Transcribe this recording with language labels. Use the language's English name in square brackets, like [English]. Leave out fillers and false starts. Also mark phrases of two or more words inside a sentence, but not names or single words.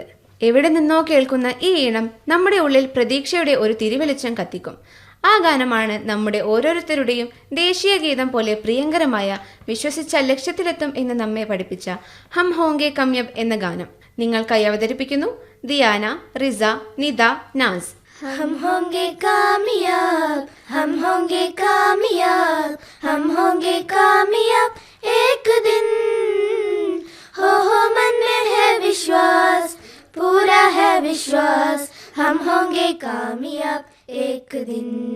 [Malayalam] എവിടെ നിന്നോ കേൾക്കുന്ന ഈ ഈണം നമ്മുടെ ഉള്ളിൽ പ്രതീക്ഷയുടെ ഒരു തിരിവെളിച്ചം കത്തിക്കും. ആ ഗാനമാണ് നമ്മുടെ ഓരോരുത്തരുടെയും ദേശീയ ഗീതം പോലെ പ്രിയങ്കരമായ വിശ്വസിച്ച ലക്ഷ്യത്തിലെത്തും എന്ന് നമ്മെ പഠിപ്പിച്ച ഹം ഹോങ്കെ കമ്യബ് എന്ന ഗാനം. നിങ്ങൾക്കായി അവതരിപ്പിക്കുന്നു ദിയാന, റിസ, നിത, നാസ്. [Hindi] हम होंगे कामयाब, हम होंगे कामयाब, हम होंगे कामयाब एक दिन। हो मन में है विश्वास, पूरा है विश्वास, हम होंगे कामयाब एक दिन।